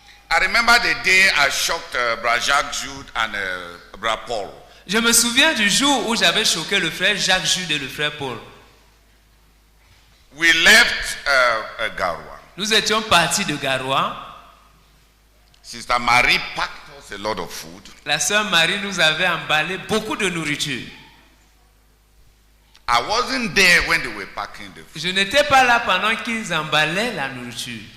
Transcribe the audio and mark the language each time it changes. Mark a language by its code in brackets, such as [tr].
[en] I remember the day I shocked Brother Jacques Jude and Brother Paul. [fr] Je me souviens du jour où j'avais choqué le frère Jacques Jude et le frère Paul. [en] We left Garoua. [fr] Nous étions partis de Garoua. [en] Sister Marie packed us a lot of food. [fr] La sœur Marie nous avait emballé beaucoup de nourriture. [en] I wasn't there when they were packing the food. [fr] Je n'étais pas là pendant qu'ils emballaient la nourriture.